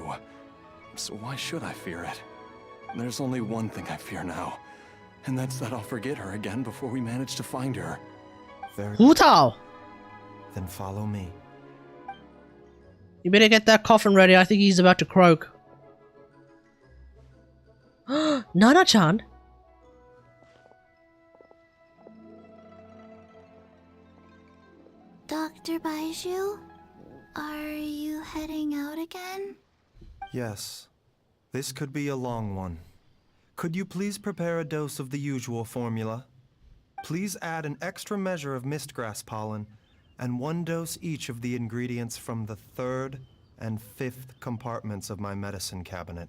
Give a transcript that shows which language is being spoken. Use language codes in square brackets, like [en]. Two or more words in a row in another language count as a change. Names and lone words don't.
[en] So why should I fear it? There's only one thing I fear now, and that's that I'll forget her again before we manage to find her. Very Hu Tao! Then follow me. You better get that coffin ready. I think he's about to croak. Nana-chan? Dr. Baizhu, are you heading out again? Yes. This could be a long one. Could you please prepare a dose of the usual formula? Please add an extra measure of mistgrass pollen, and 1 dose each of the ingredients from the 3rd and 5th compartments of my medicine cabinet.